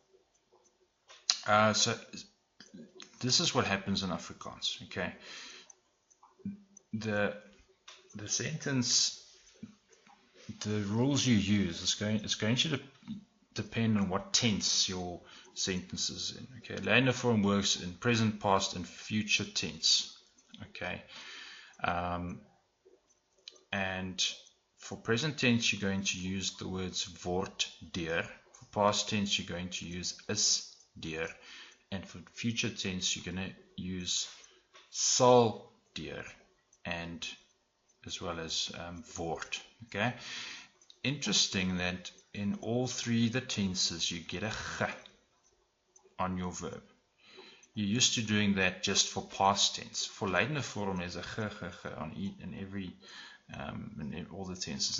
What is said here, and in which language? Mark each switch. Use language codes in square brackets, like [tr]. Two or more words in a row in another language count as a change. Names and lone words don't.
[en] So this is what happens in Afrikaans. Okay, the sentence, the rules you use it's going to depend on what tense your sentence is in. Okay, [af] Lydende Vorm [en] works in present, past, and future tense. Okay, and for present tense you're going to use the words [af] word deur. [en] For past tense you're going to use [af] is deur, [en] and for future tense you're going to use [af] sal deur, [en] and as well as word. Okay, interesting that in all three the tenses you get a g on your verb. You're used to doing that just for past tense. For [af] Lydende Vorm [en] there's a g on in all the tenses.